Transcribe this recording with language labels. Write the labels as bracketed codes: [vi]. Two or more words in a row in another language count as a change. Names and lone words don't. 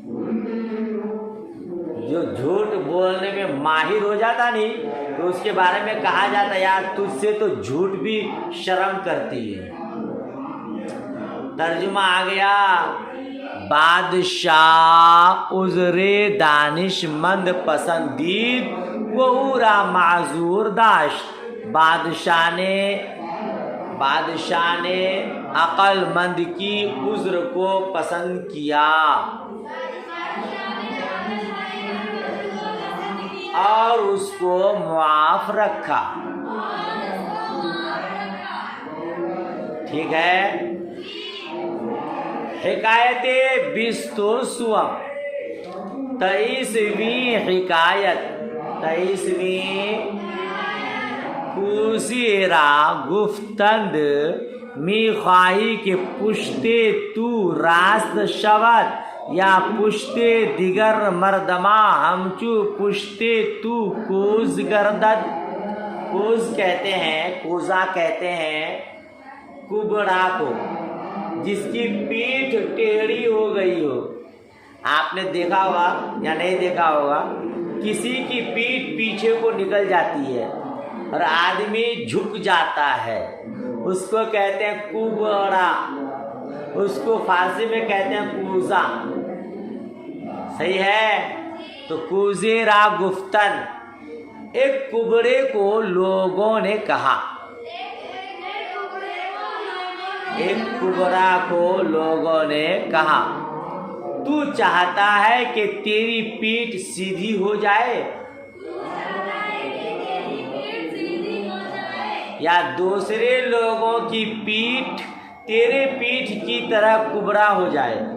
[ur] جو جھوٹ بولنے میں ماہر ہو جاتا نہیں تو اس کے بارے میں کہا جاتا یار تجھ سے تو جھوٹ بھی شرم کرتی ہے. ترجمہ آ گیا. [fa] بادشاہ عذر دانش مند پسندید و او را معذور داشت. [ur] بادشاہ نے عقل مند کی عذر کو پسند کیا اور اس کو معاف رکھا. ٹھیک ہے. [fa] حکایت بیست و سوم [ur] 23ویں حکایت. [fa] 23ویں کوسی را گفتند می خواهی که پشت تو راست شود یا پشتے دیگر مردما ہمچو پشتے تو کوز گردد. [ur] کوز کہتے ہیں، کوزا کہتے ہیں کبڑا کو، جس کی پیٹھ ٹیڑھی ہو گئی ہو. آپ نے دیکھا ہوگا یا نہیں دیکھا ہوگا، کسی کی پیٹھ پیچھے کو نکل جاتی ہے اور آدمی جھک جاتا ہے، اس کو کہتے ہیں کبڑا. اس کو فارسی میں کہتے ہیں کوزا. صحیح ہے؟ [fa] تو کوزے را گفتن، [ur] ایک کبڑے کو لوگوں نے کہا. ایک کبڑا کو لوگوں نے کہا تو چاہتا ہے کہ تیری پیٹھ سیدھی ہو جائے یا دوسرے لوگوں کی پیٹھ تیرے پیٹھ کی طرح کبڑا ہو جائے.